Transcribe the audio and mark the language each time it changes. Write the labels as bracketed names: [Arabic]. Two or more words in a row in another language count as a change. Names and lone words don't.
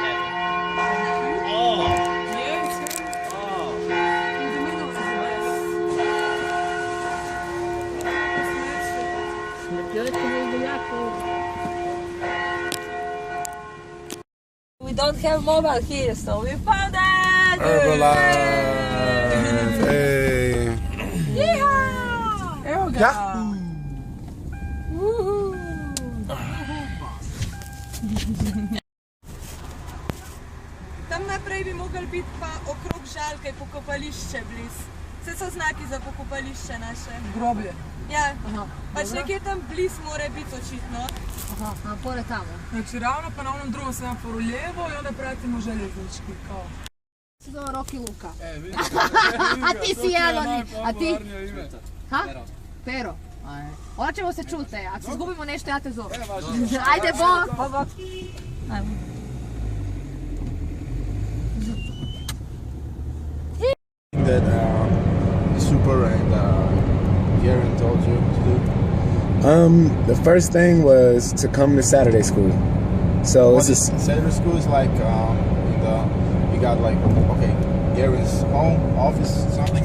[English] We don't have mobile here, so we found it! Herbalife! Hey! Yeehaw! There we go! Yeah. Woohoo! [Slovenian] Tam naprej bi mogli biti pa okrog žalke pokopališče bliz. Vse so znaki za pokopališče naše. [Croatian] Groblje? [Slovenian] Ja, pač nekje tam bliz mora biti očitno. Aha, [Croatian] pored tamo. Znači ravno pa na onom drugom semaforu lijevo i onda pratimo željeznički kao. Se zove Rocky Luka. A ti si jedan od njih. A ti? Ha? Pero. Onda ćemo se čuti. Ako se izgubimo nešto, ja te zovem. Ajde, bok. Bok. Ajmo. [English] That Super and Garen told you to do? The first thing was to come to Saturday school. So it's just Saturday school is like you got like Garen's home office something.